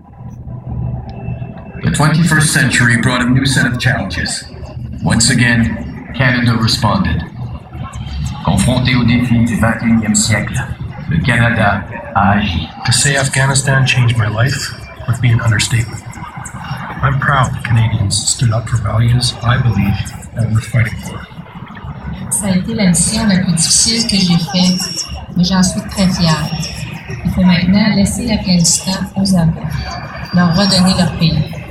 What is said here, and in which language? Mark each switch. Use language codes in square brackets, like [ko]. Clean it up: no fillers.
[en] The 21st century brought a new set of challenges. Once again, Canada responded. [fr] Confronté aux défis du 21e siècle, le Canada a agi. [en] To say Afghanistan changed my life would be an understatement. I'm proud that Canadians stood up for values I believe that we're fighting for. [fr] Ça a été la mission la plus difficile que j'ai faite, mais j'en suis très fière. Il faut maintenant laisser l'Afghanistan aux Afghans, leur redonner leur pays.